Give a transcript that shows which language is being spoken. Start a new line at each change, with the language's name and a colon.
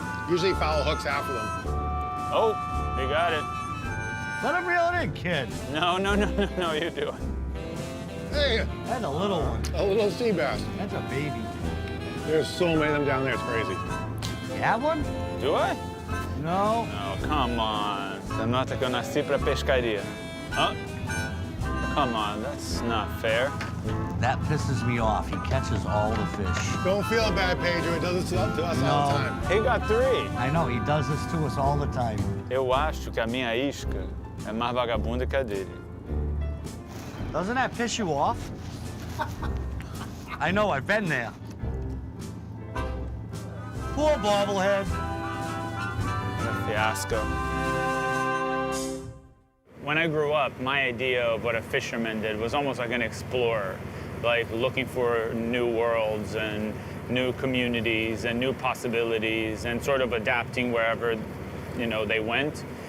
English: Usually foul hooks after them. Oh, you got it. Let him reel it in, kid. No, you do it. Hey, That's a little one. a little sea bass. That's a baby. There's so many of them down there, it's crazy. You have one? Do I? No. No, come on.
Portuguese: Você nota que eu nasci pra pescaria.
English: Huh? Come on, that's not fair. That pisses me off. He catches all the fish. Don't feel bad, Pedro. It does it to us all the time. He got 3. I know, he does this to us all the time.
Portuguese: Eu acho que a minha isca é mais vagabunda que a dele.
English: Doesn't that piss you off? I know, I've been there. Poor bobblehead. Fiasco. When I grew up, my idea of what a fisherman did was almost like an explorer, like looking for new worlds and new communities and new possibilities and sort of adapting wherever, you know, they went.